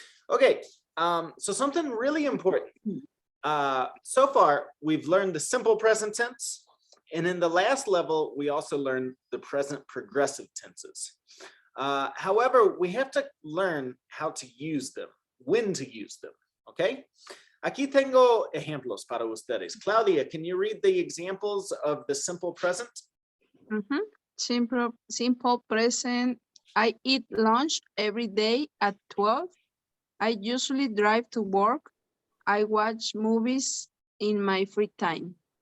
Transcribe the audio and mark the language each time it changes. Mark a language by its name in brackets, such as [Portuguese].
[English] Okay, so something really important. So far, we've learned the simple present tense. And in the last level, we also learned the present progressive tenses. However, we have to learn how to use them, when to use them, okay? [Spanish] Aquí tengo ejemplos para ustedes. [English] Claudia, can you read the examples of the simple present? Simple present. I eat lunch every day at 12. I usually drive to work. I watch movies in my free time.